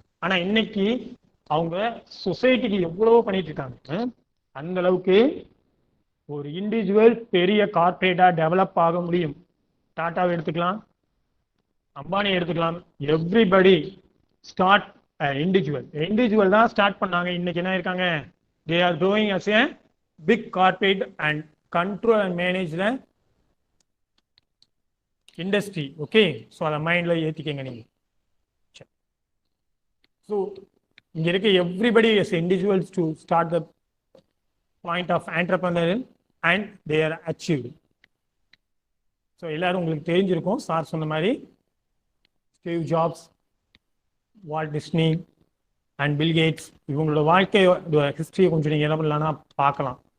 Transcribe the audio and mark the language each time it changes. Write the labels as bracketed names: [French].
[Tamil] ஆனா இன்னைக்கு அவங்க சொசைட்டிக்கு எவ்வளவோ பண்ணிட்டு இருக்காங்க. அந்த அளவுக்கு ஒரு இண்டிவிஜுவல் பெரிய கார்பரேட்டா டெவலப் ஆக முடியும். டாட்டாவை எடுத்துக்கலாம், அம்பானி எடுத்துக்கலாம், எவ்ரிபடி ஸ்டார்ட் இண்டிவிஜுவல் தான் ஸ்டார்ட் பண்ணாங்க. இன்னைக்கு என்ன இருக்காங்க, [English] they are growing as a big corporate and control and manage the industry. [Tamil] Okay, so அதை மைண்ட்ல ஏத்திக்கங்க நீங்க. [English] So [Tamil] இங்க இருக்க [English] everybody as individuals to start the point of entrepreneurial and they are achieved. [Tamil] So எல்லாரும் உங்களுக்கு தெரிஞ்சிருக்கும், சார் சொன்ன மாதிரி Steve jobs, Walt Disney and Bill Gates, இவங்களோட வாழ்க்கையோட ஹிஸ்டரியை கொஞ்சம் நீங்கள் என்ன பண்ணலாம்னா பார்க்கலாம்.